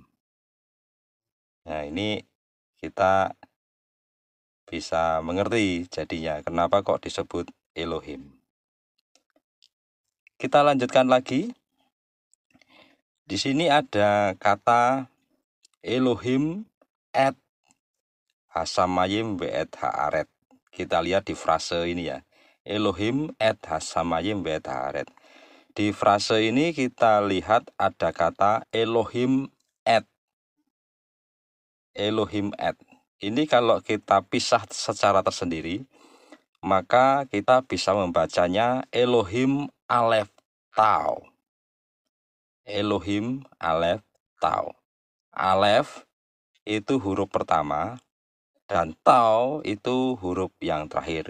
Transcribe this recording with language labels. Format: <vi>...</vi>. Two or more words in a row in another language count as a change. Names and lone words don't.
<id>Nah, ini kita bisa mengerti jadinya kenapa kok disebut Elohim. Kita lanjutkan lagi. Di sini ada kata</id> <he>אלהים את השמים ואת הארץ.</he> <id>Kita lihat di frase ini ya.</id> <he>אלהים את השמים ואת הארץ.</he> <id>Di frase ini kita lihat ada kata</id> <he>אלהים את. אלהים את.</he> <id>Ini kalau kita pisah secara tersendiri, maka kita bisa membacanya</id> <he>אלהים אלף תו. אלהים אלף תו.</he> <id>Alef itu huruf pertama, dan Tau itu huruf yang terakhir.</id>